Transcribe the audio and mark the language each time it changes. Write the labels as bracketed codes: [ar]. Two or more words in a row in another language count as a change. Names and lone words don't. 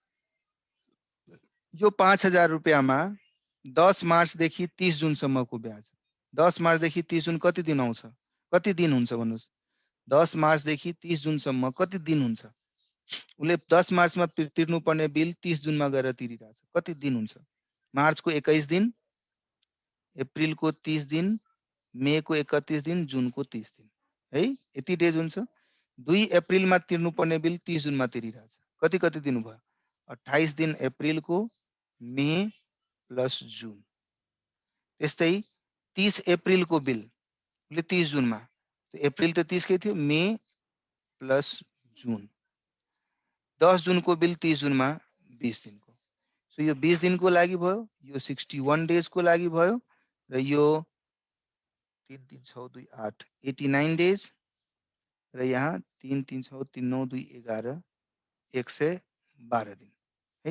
[ne] यो 5,000 रुपियाँमा 10 मार्च देखि 30 जुन सम्मको ब्याज, 10 मार्च देखि 30 जुन कति दिन आउँछ? कति दिन हुन्छ भन्नुस्? 10 मार्च देखि 30 जुन सम्म कति दिन हुन्छ? उले 10 मार्चमा तिर्नु पर्ने बिल 30 जुनमा गएर तिरिरहेछ, कति दिन हुन्छ? मार्च को 21 दिन, अप्रिल को 30 दिन, मे को 31 दिन, जून को 30 दिन है। यति डेज हुन्छ। 2 अप्रिल मा तिर्नु पर्ने बिल 30 जुनमा तिरिरहेछ, कति कति दिनु भयो? 28 दिन अप्रिल को, मे प्लस जून। त्यस्तै 30 अप्रिल को बिल उले 30 जुनमा, तो अप्रिल त 30 कै थियो, मे प्लस जून। 10 जून को बिल 30 जुनमा 20 दिन को। सो यो 20 दिन को लागि भयो, यो 61 डेज को लागि भयो, र यो 3 3 6 2 8 89 डेज, र यहाँ 3 3 6 3 9 2 11 112 दिन है।